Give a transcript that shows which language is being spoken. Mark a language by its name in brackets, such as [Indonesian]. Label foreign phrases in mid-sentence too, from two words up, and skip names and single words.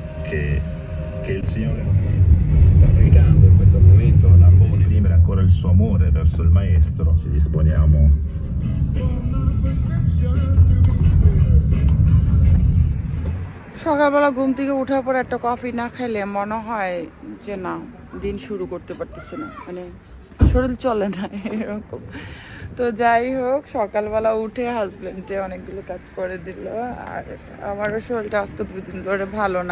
[Italian] che il Signore sta pregando in questo momento Lamboni esprimere ancora il suo amore verso il maestro. Ci disponiamo. [Bangla] সকালবেলা ঘুম থেকে ওঠার পর একটা কফি না খাইলে মনে হয় যে না দিন শুরু করতে পারতেছে না, মানে শরীর চলে না এরকম। তো যাই হোক, সকালবেলা উঠে হাজবেন্ডে অনেকগুলো কাজ করে দিল, আর আমারও শরীরটা আজকে 2 দিন ধরে ভালো না।